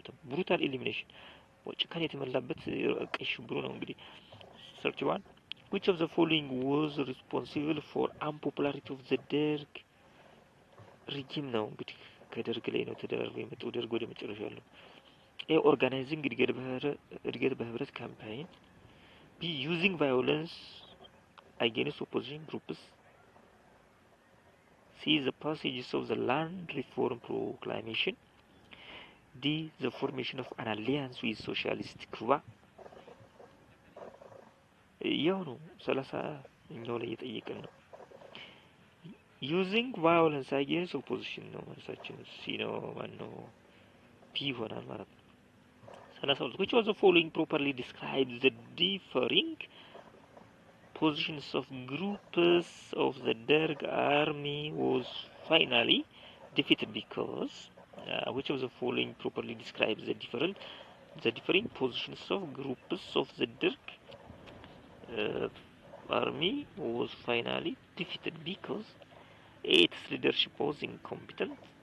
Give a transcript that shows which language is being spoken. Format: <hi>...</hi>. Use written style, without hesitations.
<en>brutal elimination</en> <am>ጭካኔ የተመላበት ቀይ ሽብሩ ነው እንግዲህ 31</am> <en>which of the following was responsible for unpopularity of the Derg regime</en> <am>ነው እንግዲህ ከደርግ ላይ ነው ተደራርቦ የመጣው ደርግ ወደ መጨረሻ ያለው A.</am> <en>Organizing እድገት በህብረት ካምፓይን B. Using violence against opposition groups C. The passages of the land reform proclamation D. The formation of an alliance with socialist Cuba.</en> <am>ያው ነው 30 እኛው ላይ እየጠየቀን ነው።</am> <en>using violence against opposition</en> <am>ነው መልሳችን ሲ ነው ማነው ፒ ይሆናል ማለት ነው። 32</am> <en>which was the following properly describes the differing positions of groups of the Derg army was finally defeated because which of the following properly describes the different positions of groups of the Derg army was finally defeated because A, its leadership was incompetent,</en>